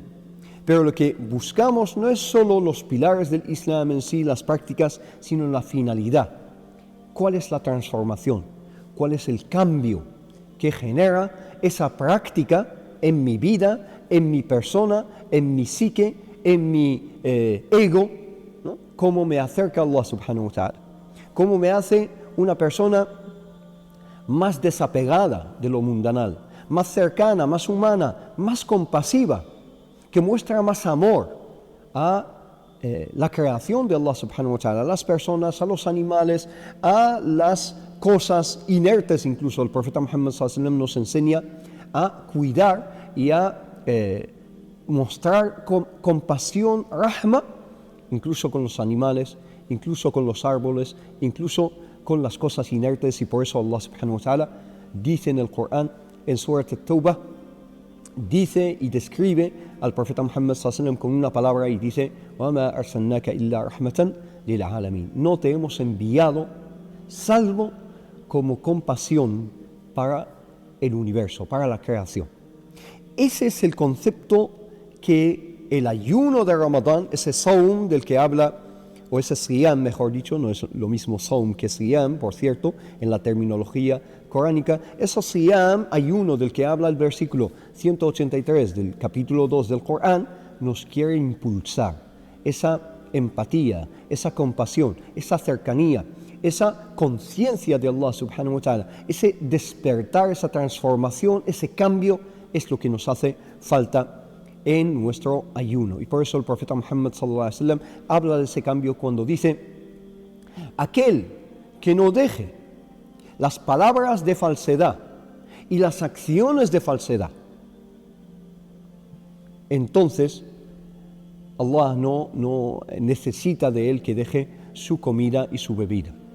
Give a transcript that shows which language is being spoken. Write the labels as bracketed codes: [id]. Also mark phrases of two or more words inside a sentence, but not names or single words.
[es] Pero lo que buscamos no es solo los pilares del Islam en sí, las prácticas, sino la finalidad. ¿Cuál es la transformación? ¿Cuál es el cambio que genera esa práctica en mi vida, en mi persona, en mi psique, en mi ego, ¿no? ¿Cómo me acerca a Allah [ar] سبحانه وتعالى? [es] ¿Cómo me hace una persona más desapegada de lo mundanal, más cercana, más humana, más compasiva, que muestra más amor a la creación de Allah [ar] سبحانه وتعالى, [es] a las personas, a los animales, a las cosas inertes? Incluso el profeta Muhammad [ar] صلى الله عليه وسلم [es] nos enseña a cuidar y a mostrar compasión, rahma, incluso con los animales, incluso con los árboles, incluso con las cosas inertes. Y por eso Allah [ar] سبحانه وتعالى [es] dice en el Corán, en Surat At-Tawbah, dice y describe al profeta Muhammad [ar] صلى الله عليه وسلم [es] con una palabra y dice: [ar] وَمَا أَرْسَلْنَاكَ إِلَّا رَحْمَةً لِلْعَالَمِينَ. [es] No te hemos enviado salvo como compasión para el universo, para la creación. Ese es el concepto que el ayuno de Ramadán, ese saum del que habla, o ese siyam, mejor dicho, no es lo mismo saum que siyam, por cierto, en la terminología coránica. Ese siyam, ayuno del que habla el versículo 183 del capítulo 2 del Corán, nos quiere impulsar esa empatía, esa compasión, esa cercanía, esa conciencia de Allah [ar] سبحانه وتعالى, [es] ese despertar, esa transformación, ese cambio es lo que nos hace falta en nuestro ayuno. Y por eso el profeta Muhammad [ar] صلى الله عليه وسلم [es] habla de ese cambio cuando dice: aquel que no deje las palabras de falsedad y las acciones de falsedad, entonces Allah no necesita de él que deje su comida y su bebida.